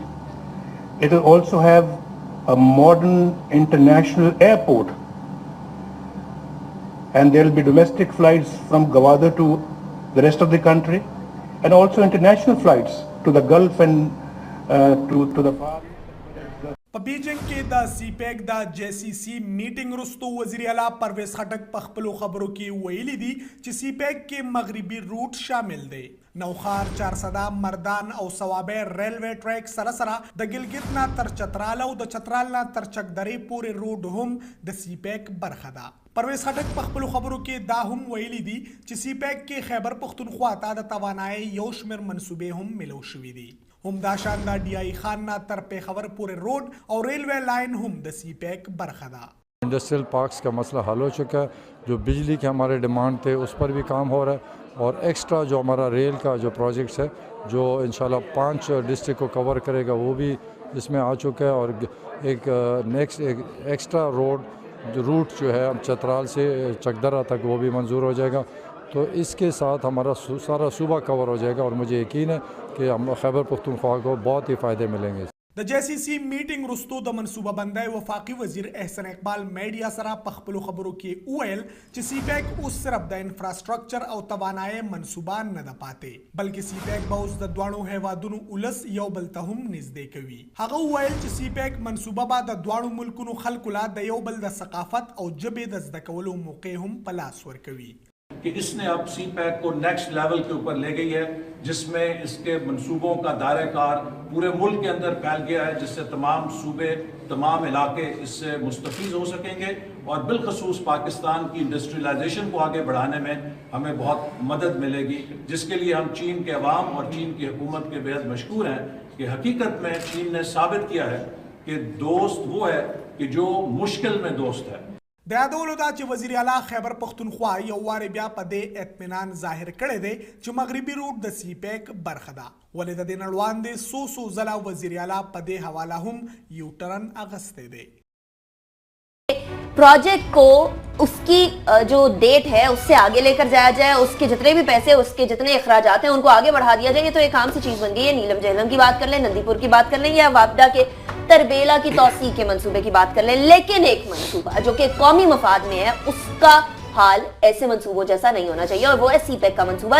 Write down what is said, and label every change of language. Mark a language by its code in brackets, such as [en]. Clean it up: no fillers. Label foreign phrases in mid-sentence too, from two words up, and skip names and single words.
[en] It will also have a modern international airport, and there will be domestic flights from Gwadar to the rest of the country, and also international flights to the Gulf and to the Far East. [ps] بیجنگ کې د CPEC د JCC میټینګ وروسته وزیر اعلی پرویز خټک په خپلو خبرو کې ویلي دي چې CPEC کې مغربي روټ شامل دی. نوخار، چارسده، مردان او صوابه ریلوے ټریک سره سره د ګلګت نه تر چترال او د چترال نه تر چکدرې پورې روډ هم د CPEC برخه ده. پرویز خټک په خپلو خبرو کې دا هم ویلي دي چې CPEC کې خیبر پښتونخوا ته د توانایي یو شمېر منصوبې هم ملو شوي دي. همداشان دا ڈی آئی خان نا تر پیښور پورې روډ او ریلوے لائن هم د CPEC برخه ده. [en] industrial parks [ur] کا مسئلہ حل ہو چکا ہے. جو بجلی کے ہمارے ڈیمانڈ تھے اس پر بھی کام ہو رہا ہے, اور ایکسٹرا جو ہمارا ریل کا جو پروجیکٹس ہے جو [ar] انشاءاللہ [ur] 5 ڈسٹرکٹ کو کور کرے گا وہ بھی اس میں آ چکا ہے. اور ایک نیکسٹ ایک [en] extra route [ur] جو ہے چترال سے چکدرہ تک وہ بھی منظور ہو جائے گا. تو اس کے ساتھ ہمارا سارا صوبہ کور ہو جائے گا, اور مجھے یقین ہے کہ ہم خیبر پختونخوا کو بہت ہی فائدے ملیں گے. [ps] د JCC میټینګ وروسته د منصوبه بندۍ وفاقي وزیر احسن اقبال میډیا سره په خپلو خبرو کې وویل چې سی پیک اوس صرف د انفراسټرکچر او توانایي منصوبه نه ده پاتې بلکې سی پیک به اوس د دواړو هیوادونو ولس یو بل ته هم نږدې کوي. هغه وویل چې سی پیک منصوبه به د دواړو ملکونو خلکو لا د یو بل د ثقافت او ژبې د زده کولو موقع هم په لاس ورکوي. [ur] کہ اس نے اب سی پیک کو [en] next level [ur] کے اوپر لے گئی ہے جس میں اس کے منصوبوں کا دائرہ کار پورے ملک کے اندر پھیل گیا ہے جس سے تمام صوبے تمام علاقے اس سے مستفید ہو سکیں گے اور بالخصوص پاکستان کی انڈسٹریلائزیشن کو آگے بڑھانے میں ہمیں بہت مدد ملے گی جس کے لیے ہم چین کے عوام اور چین کی حکومت کے بے حد مشکور ہیں کہ حقیقت میں چین نے ثابت کیا ہے کہ دوست وہ ہے کہ جو مشکل میں دوست ہے. [ps] د یادولو دا چې وزیر اعلی خیبر پختونخوا یو وارې بیا په دې اطمینان ظاهر کړی دی چې مغربي روټ د سی پیک برخه ده ولې د دې نه وړاندې څو ځله وزیر اعلی په دې حواله هم یو ټرن اغستی دی. [ur] پروجیکٹ کو اس کی جو ڈیٹ ہے اس سے آگے لے کر جایا جائے, اس کے جتنے بھی پیسے اس کے جتنے اخراجات ہیں ان کو آگے بڑھا دیا جائے. یہ تو ایک عام سی چیز بن گئی ہے. نیلم جہلم کی بات کر لیں, نندی پور کی بات کر لیں یا وابڈا کے تربیلا کی توسیع کے منصوبے کی بات کر لیں, لیکن ایک منصوبہ جو کہ قومی مفاد میں ہے اس کا حال ایسے منصوبوں جیسا نہیں ہونا چاہیے اور وہ ہے سی پیک کا منصوبہ.